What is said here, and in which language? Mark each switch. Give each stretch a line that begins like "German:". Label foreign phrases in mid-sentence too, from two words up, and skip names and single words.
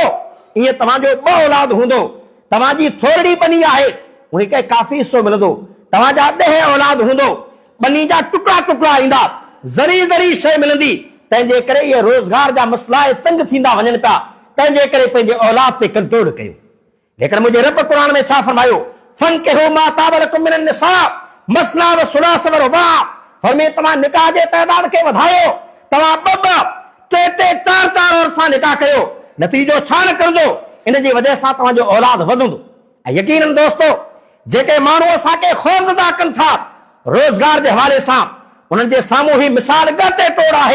Sindhi: ईअं तव्हांजो 2 औलाद हूंदो, तव्हांजी थोरी बनी आहे, उनखे काफ़ी हिसो मिलंदो। तव्हांजा 10 औलाद हूंदो, बनी जा टुकड़ा टुकड़ा ईंदा, ज़री शइ मिलंदी। तंहिंजे करे इहे रोज़गार जा मसइला तंग थींदा वञनि पिया। तंहिंजे करे पंहिंजे औलाद ते कंट्रोल कयो। लेकिन मुंहिंजे रब क़ुरान में छा फरमायो,
Arabic: فانكحوا ما طاب لكم من النساء مثنى وثلاث ورباع,
Sindhi: फरमाए तव्हां निकाह जे तइदाद खे वधायो, तव्हां 2 टे 4 औरत सां निकाह कयो। नतीजो छा निकिरंदो, इन जी वजह सां तव्हांजो औलाद वधंदो। ऐं यकीनन दोस्तो, जेके माण्हू असांखे ख़ौफ़ज़दा कनि था रोज़गार जे हवाले सां, उन्हनि जे साम्हूं ही मिसाल ॻते तोड़ आहे।